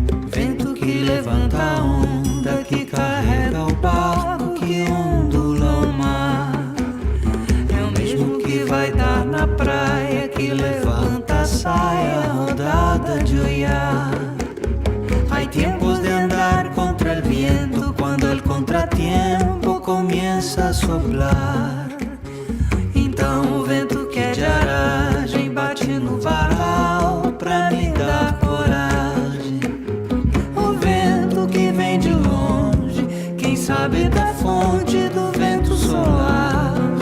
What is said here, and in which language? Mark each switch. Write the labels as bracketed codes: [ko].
[pt] Vento que levanta a onda, que carrega o barco, que ondula o mar. É o mesmo que vai dar na praia, que levanta a saia rodada de olhar. [es] Hay tiempos de andar contra el viento, cuando el contratiempo comienza a soplar. [pt] Então o vento que é de aragem bate no varal pra me dar coragem. O vento que vem de longe, quem sabe da fonte do vento solar.